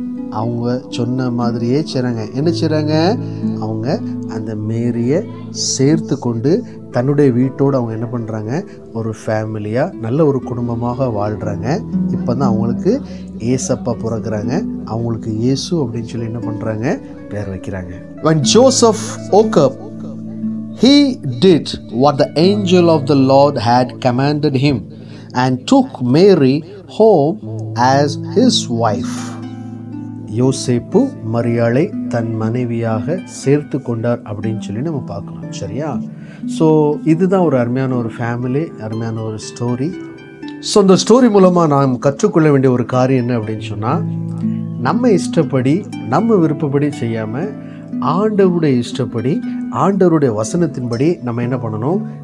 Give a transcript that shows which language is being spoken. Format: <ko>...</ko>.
<ta>அவங்க சொன்ன மாதிரியே செய்கிறாங்க. என்ன செய்கிறாங்க? அவங்க அந்த மேரியை சேர்த்து கொண்டு தன்னுடைய வீட்டோடு அவங்க என்ன பண்ணுறாங்க? ஒரு ஃபேமிலியாக நல்ல ஒரு குடும்பமாக வாழ்கிறாங்க. இப்போ தான் அவங்களுக்கு ஏசப்பா பிறகுறாங்க, அவங்களுக்கு இயேசு அப்படின்னு சொல்லி என்ன பண்ணுறாங்க? பேர் வைக்கிறாங்க.</ta> <en>When Joseph woke up, he did what the angel of the Lord had commanded him and took Mary home as his wife.</en> <ta>யோசேப்பு மரியாளை தன் மனைவியாக சேர்த்து கொண்டார் அப்படின்னு சொல்லி நம்ம பார்க்கலாம். சரியா? ஸோ இதுதான் ஒரு அருமையான ஒரு ஃபேமிலி, அருமையான ஒரு ஸ்டோரி. ஸோ இந்த ஸ்டோரி மூலமாக நாம் கற்றுக்கொள்ள வேண்டிய ஒரு காரியம் என்ன அப்படின்னு சொன்னால், நம்ம இஷ்டப்படி நம்ம விருப்பப்படி செய்யாமல் ஆண்டவருடைய இஷ்டப்படி ஆண்டவருடைய வசனத்தின்படி நம்ம என்ன பண்ணணும்?</ta>